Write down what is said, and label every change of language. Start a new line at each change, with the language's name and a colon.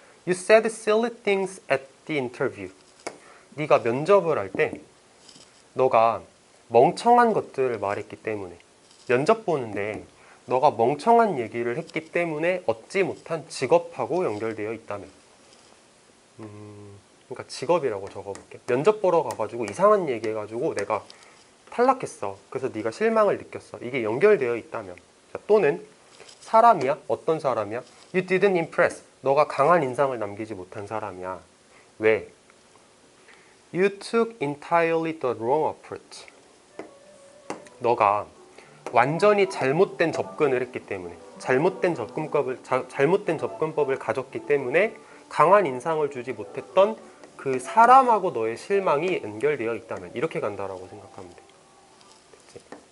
English: You said silly things at the interview.
Korean: 네가 면접을 할 때 너가 멍청한 것들을 말했기 때문에, 면접 보는데 너가 멍청한 얘기를 했기 때문에 얻지 못한 직업하고 연결되어 있다면, 그러니까 직업이라고 적어볼게. 면접 보러 가가지고 이상한 얘기 해가지고 내가 탈락했어. 그래서 네가 실망을 느꼈어. 이게 연결되어 있다면. 자, 또는 사람이야. 어떤 사람이야?
English: You didn't impress.
Korean: 너가 강한 인상을 남기지 못한 사람이야. 왜?
English: You took entirely the wrong approach.
Korean: 너가 완전히 잘못된 접근을 했기 때문에, 잘못된 접근법을 가졌기 때문에 강한 인상을 주지 못했던 그 사람하고 너의 실망이 연결되어 있다면, 이렇게 간다라고 생각하면 돼. 됐지?